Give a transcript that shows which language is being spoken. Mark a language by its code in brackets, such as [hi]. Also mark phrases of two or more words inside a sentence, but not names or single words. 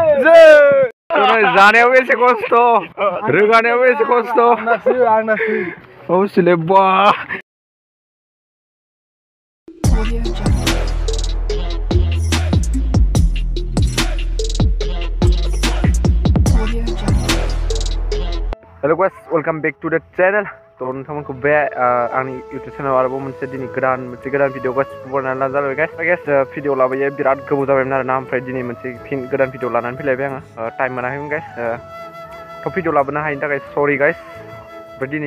[brx] जानायाव एसे खस्थ' रोगानायाव एसे खस्थ' आंनासो औ सिले बा [en] hello guys welcome back to the channel to [brx] नोंथांमोनखौ बे आंनि यूट्यूब चैनल आरोबाव मोनसे गोदान भिडिअ गासिबो बनायना जाबाय गाइस भिडिअ लाबोयो बिराद गोबाव जाबायमोन आरोना ओमफ्राय दिनै मोनसे गोदान भिडिअ लानानै फैलायबाय आङो टाइम मोनाखैमोन गाइस थ' भिडिअ लाबोनो हायिनि थाखाय [en] sorry guys [brx] ओमफ्राय दिनै